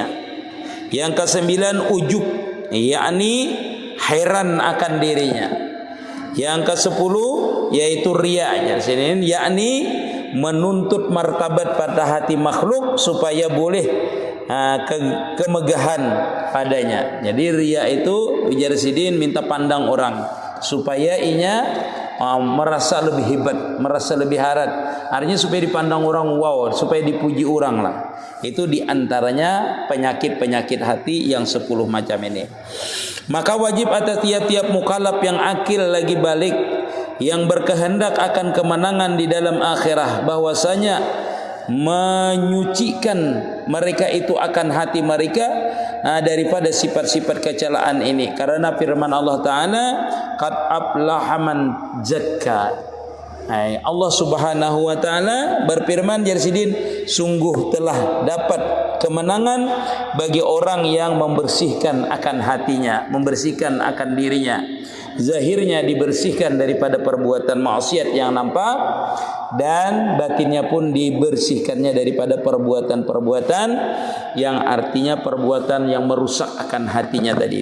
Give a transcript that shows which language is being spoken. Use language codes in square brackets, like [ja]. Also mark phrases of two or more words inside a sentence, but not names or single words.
[id] Yang kesembilan ujub, yakni heran akan dirinya. Yang kesepuluh yaitu riya, yakni menuntut martabat pada hati makhluk supaya boleh kemegahan padanya. Jadi riya itu ujar sidin minta pandang orang supaya inya merasa lebih hebat, merasa lebih harat. Artinya supaya dipandang orang, wow, supaya dipuji orang lah. Itu diantaranya penyakit-penyakit hati yang 10 macam ini. Maka wajib atas tiap-tiap mukallaf yang akil lagi balik, yang berkehendak akan kemenangan di dalam akhirah, bahwasanya menyucikan mereka itu akan hati mereka daripada sifat-sifat kecelaan ini. Karena firman Allah Ta'ala, [ar] قد أفلح من زكى. [id] Allah Subhanahu wa Ta'ala berfirman jarsidin, sungguh telah dapat kemenangan bagi orang yang membersihkan akan hatinya, membersihkan akan dirinya. Zahirnya dibersihkan daripada perbuatan maksiat yang nampak, dan batinnya pun dibersihkannya daripada perbuatan-perbuatan yang artinya perbuatan yang merusak akan hatinya tadi.